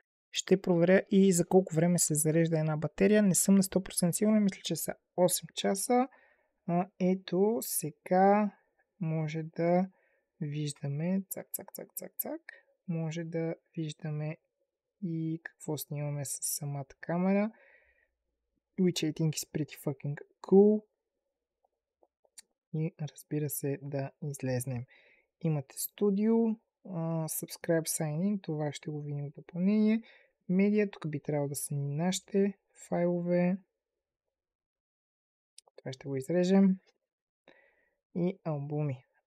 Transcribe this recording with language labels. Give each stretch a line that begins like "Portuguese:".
Bulgarian: Ще проверя и за колко време се зарежда една батерия. Не съм на 100% сигурен, мисля, че са 8 часа. Ето, сега може да виждаме, цак. Може да виждаме и какво снимаме с самата камера.
English: Which I think is pretty fucking cool.
Bulgarian: И разбира се да излезнем. Имате студио, subscribe, sign in, това ще го видим в допълнение. Медиа, тук би трябвало да са ни нашите файлове. Това ще го изрежем. И албуми.